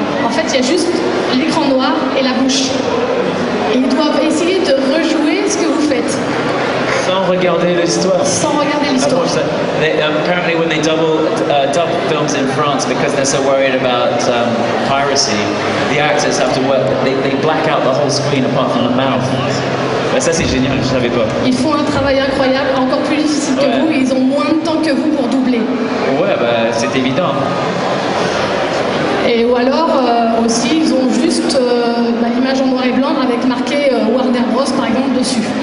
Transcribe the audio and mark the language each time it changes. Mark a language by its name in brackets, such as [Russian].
[French] En fait, il y a juste l'écran noir et la bouche. Et ils doivent essayer de rejouer ce que vous faites. Sans regarder l'histoire. Sans regarder l'histoire. [English] Apparently, when they dub films in France, because they're so worried about piracy, the actors have to work. They black out the whole screen apart from the mouth. [French] Ben, ça c'est génial, je savais pas. Ils font un travail incroyable, encore plus difficile que vous. Ils ont moins de temps que vous pour doubler. Ouais, bah, c'est évident. Et ou alors aussi, ils ont juste l'image en noir et blanc avec marqué Warner Bros par exemple dessus.